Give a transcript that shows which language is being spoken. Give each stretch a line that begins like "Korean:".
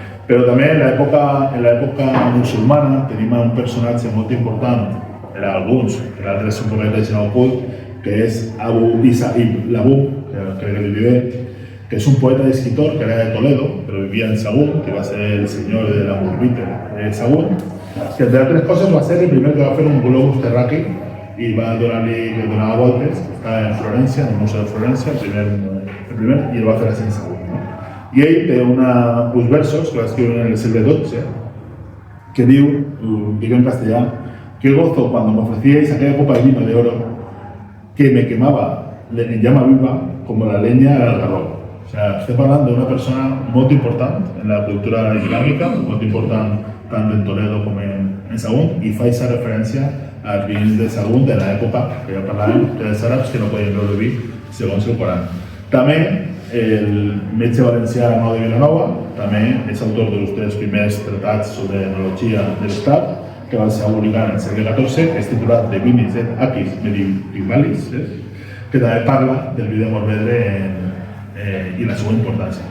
Catalan: Però també en l'època musulmana tenim un personatge molt important, per a alguns, per a altres un poquet deixen ocult, que és Abu Isa ibn Labub, que crec que vivia, que és un poeta i escritor que era de Toledo, però vivia en Sagunt, que va ser el senyor de la Murbite de Sagunt, que entre altres coses va ser el primer que va fer un globus terraqui i va donar voltes, que està en Florència, en el Museu de Florència, el primer, i el va fer així en Sagunt. No? I ell té uns versos que va escriure en el segle XII, que diu, en castellà,
Spanish: qué gozo cuando me ofrecíais aquella copa de vino de oro que me quemaba en llama viva como la leña al algarrobo. O sea,
Catalan: estem parlant d'una persona molt important en la cultura islàmica, molt important tant en Toledo com en Sagunt, i fa aquesta referència als vins de Sagunt de l'època que ja parlàvem dels àrabs que no podien beure vi segons el Coran. També el metge valencià Arnau de Vilanova també és autor dels primers tractats sobre enologia de l'Estat, que va ser publicat en el segle XIV, que és titulat De Vinis et Aquis Medievalis, que també parla del vi de Mourvedre i la seva importància.